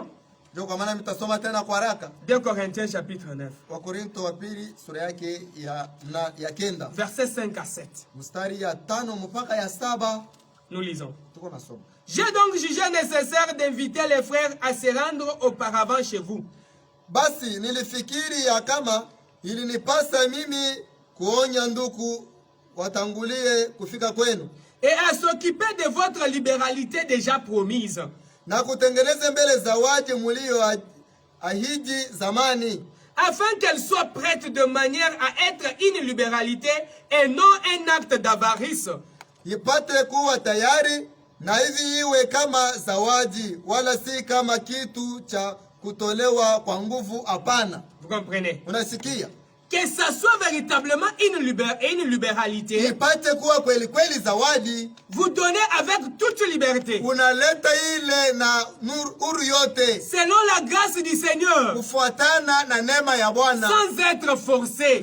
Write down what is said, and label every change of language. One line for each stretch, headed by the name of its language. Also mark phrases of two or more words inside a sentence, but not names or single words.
French: 2 Corinthiens chapitre 9. Versets 5 à 7. Nous lisons. J'ai donc jugé nécessaire d'inviter les frères à se rendre auparavant chez vous.
Swahili: Basi nilifikiri ya kama ilinipasa mimi kuonya ndugu watangulie kufika kwenu,
French: et à s'occuper de votre libéralité déjà promise,
Swahili: na kutengeneza mbele zawadi mulio ahidi zamani,
French: afin qu'elle soit prête de manière à être une libéralité et non un acte d'avarice,
Swahili: ipate kuwa tayari na hivi iwe kama zawadi wala si kama kitu cha kutolewa kwa nguvu. Hapana.
French: Vous comprenez?
Swahili: Unasikia?
French: Que ça soit véritablement une libéralité. Vous donnez avec toute liberté. Selon la grâce du Seigneur. Sans être forcé.